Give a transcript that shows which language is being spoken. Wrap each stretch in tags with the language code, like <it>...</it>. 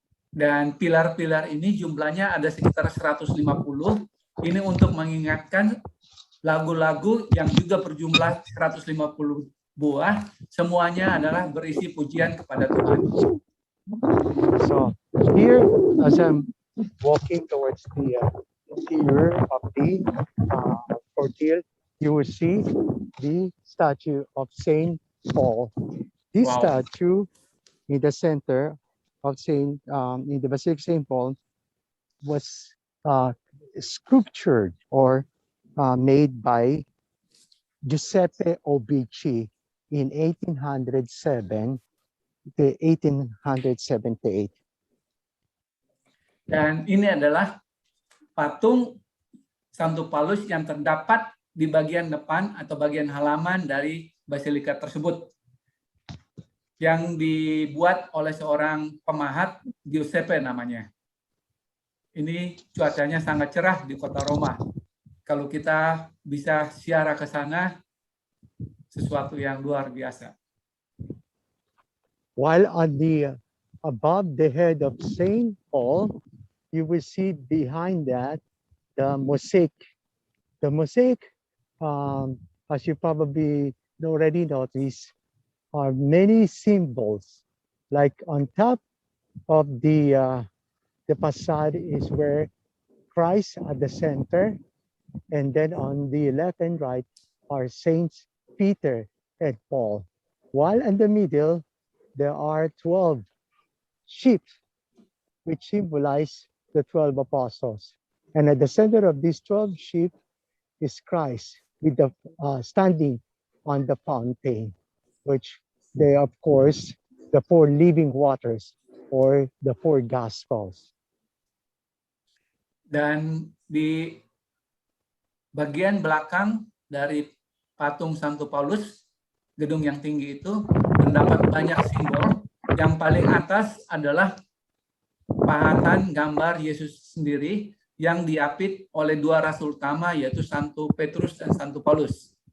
<id>Dan pilar-pilar ini jumlahnya ada sekitar 150. Ini untuk mengingatkan lagu-lagu yang juga berjumlah 150 buah. Semuanya adalah berisi pujian kepada Tuhan.</id> <en>So here, as I'm walking towards the interior of the cortile, you will see the statue of Saint Paul. This statue in the center of in the Basilica St. Paul was sculptured or made by Giuseppe Obici in 1807 to 1878.</en> <id>Dan ini adalah patung Santo Paulus yang terdapat di bagian depan atau bagian halaman dari basilika tersebut, yang dibuat oleh seorang pemahat, Giuseppe namanya. Ini cuacanya sangat cerah di kota Roma. Kalau kita bisa ziarah ke sana, sesuatu yang luar biasa.</id> <en>While on the above the head of Saint Paul, you will see behind that the mosaic. The mosaic, as you probably already noticed, are many symbols. Like on top of the facade is where Christ at the center, and then on the left and right are Saints Peter and Paul. While in the middle, there are 12 sheep, which symbolize the 12 apostles. And at the center of these 12 sheep is Christ with the standing on the fountain, which they, of course, the 4 living waters or the 4 gospels.</en> <id>Dan di bagian belakang dari patung Santo Paulus, gedung yang tinggi itu, terdapat banyak simbol. Yang paling atas adalah pahatan gambar Yesus sendiri yang diapit oleh 2 rasul utama, yaitu Santo Petrus dan Santo Paulus.</id>